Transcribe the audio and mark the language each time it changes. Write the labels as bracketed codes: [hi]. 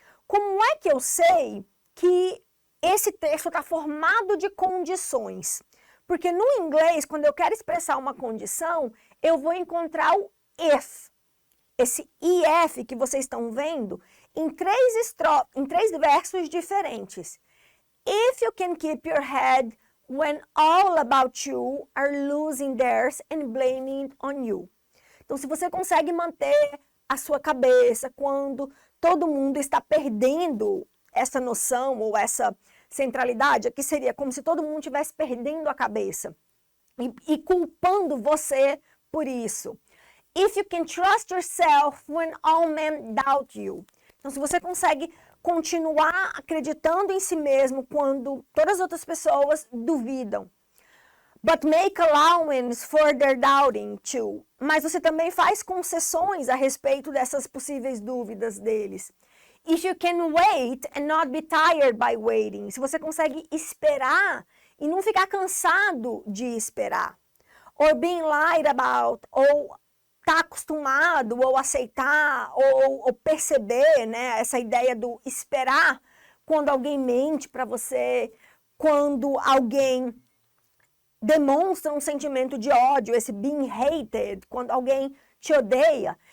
[pt] Como é que eu sei que esse texto está formado de condições? Porque no inglês, quando eu quero expressar uma condição, eu vou encontrar o if. Esse if que vocês estão vendo em três versos diferentes. [en] If you can keep your head when all about you are losing theirs and blaming it on you. [pt] Então, se você consegue manter a sua cabeça quando todo mundo está perdendo essa noção ou essa centralidade, aqui seria como se todo mundo estivesse perdendo a cabeça e culpando você por isso. [en] If you can trust yourself when all men doubt you. [pt] Então, se você consegue continuar acreditando em si mesmo quando todas as outras pessoas duvidam. [en] But make allowance for their doubting too. [pt] Mas você também faz concessões a respeito dessas possíveis dúvidas deles. [en] If you can wait and not be tired by waiting. [pt] Se você consegue esperar e não ficar cansado de esperar. [en] Or being lied about. [pt] Ou está acostumado ou aceitar ou perceber, né, essa ideia do esperar quando alguém mente para você, quando alguém demonstra um sentimento de ódio, esse [en] being hated, [pt] quando alguém te odeia.